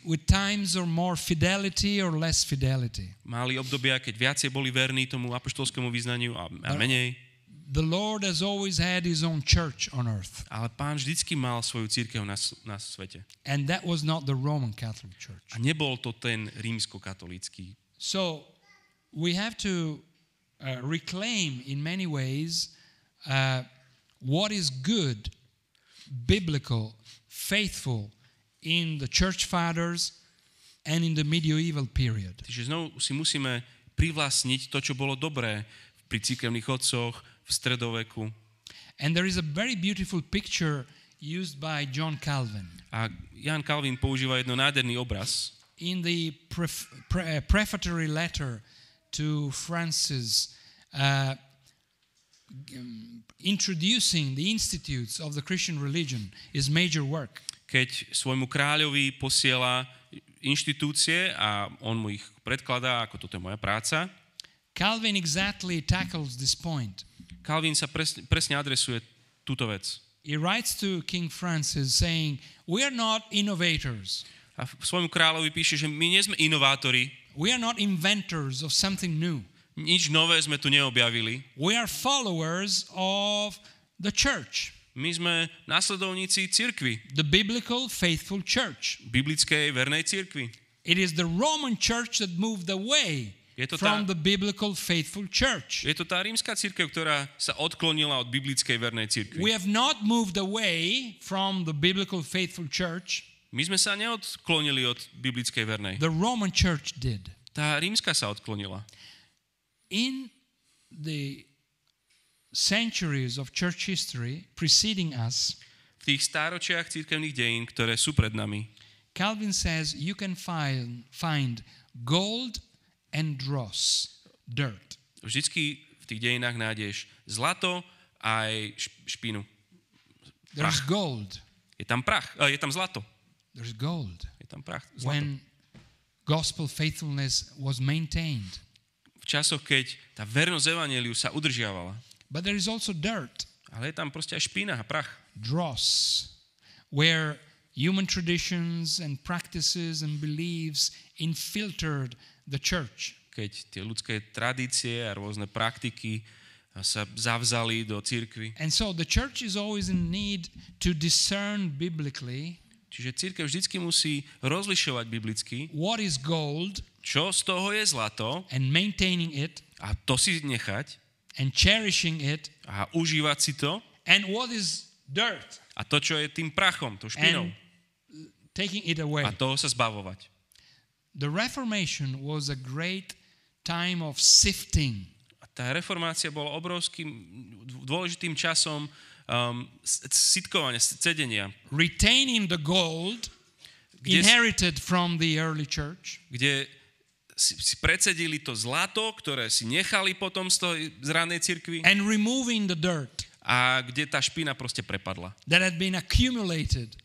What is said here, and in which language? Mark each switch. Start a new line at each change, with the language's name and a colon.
English: With times or more fidelity or less fidelity.
Slovak: Mali obdobia, keď viacej boli verní tomu apoštolskému vyznaniu a menej.
English: The Lord has always had his own church on earth.
Slovak: Ale Pán vždycky mal svoju cirkev na svete.
English: And that was not the Roman Catholic Church.
Slovak: A nebol to ten rímskokatolícky.
English: So we have to reclaim in many ways what is good, biblical, faithful in the church fathers and in the medieval period.
Slovak: Takže znovu si musíme privlastniť to, čo bolo dobré pri cirkevných otcoch v stredoveku.
English: And there is a very beautiful picture used by John Calvin.
Slovak: A Jan Calvin používa jedno nádherný obraz.
English: In the prefatory letter to Francis, introducing the institutes of the Christian religion is major work.
Slovak: Keď svojmu kráľovi posiela inštitúcie a on mu ich predkladá, ako toto je moja práca,
English: Calvin exactly tackles this point.
Slovak: Calvin sa presne adresuje túto vec.
English: He writes to King Francis saying, we are not innovators.
Slovak: A svojmu kráľovi píše, že my nie sme inovátori.
English: We are not inventors of something new.
Slovak: Nič nové sme tu neobjavili.
English: We are followers of the church.
Slovak: My sme následovníci cirkvi.
English: The biblical faithful church.
Slovak: Biblickej vernej cirkvi.
English: It is the Roman church that moved away from the biblical faithful church.
Slovak: Je to tá rímska cirkev, ktorá sa odklonila od biblickej vernej cirkvi.
English: We have not moved away from the biblical faithful church.
Slovak: My sme sa neodklonili od biblickej vernej.
English: The Roman church did.
Slovak: Tá rímska sa odklonila.
English: In the centuries of church history preceding us,
Slovak: v tých stáročiach cirkevných dejín, ktoré sú pred nami,
English: Calvin says you can find gold and dross, dirt.
Slovak: Vždycky v tých dejinách nájdeš zlato a aj špinu.
English: There's gold.
Slovak: Je tam prach, je tam zlato.
English: There's gold.
Slovak: Je tam prach, zlato.
English: When gospel faithfulness was maintained.
Slovak: V časoch, keď tá vernosť evanjeliu sa udržiavala.
English: But there is also dirt.
Slovak: Ale je tam proste aj špina a prach.
English: Dross, where human traditions and practices and beliefs infiltrated the church.
Slovak: Keď tie ľudské tradície a rôzne praktiky sa zavzali do cirkvi.
English: And so the church is always in need to discern biblically.
Slovak: Čiže cirkev vždycky musí rozlišovať biblicky,
English: what is gold,
Slovak: čo z toho je zlato,
English: and maintaining it,
Slovak: a to si nechať,
English: and cherishing it,
Slovak: a užívať si to,
English: and what is dirt,
Slovak: a to, čo je tým prachom, tou špinou,
English: and taking it away.
Slovak: a toho sa zbavovať.
English: The Reformation was a great time of sifting.
Slovak: A tá reformácia bola obrovským dôležitým časom sitkovania, cedenia.
English: Retaining the gold inherited from the early church.
Slovak: Kde si precedili to zlato, ktoré si nechali potom z ranej cirkvi.
English: And removing the dirt.
Slovak: A kde tá špina proste prepadla.
English: That had been accumulated.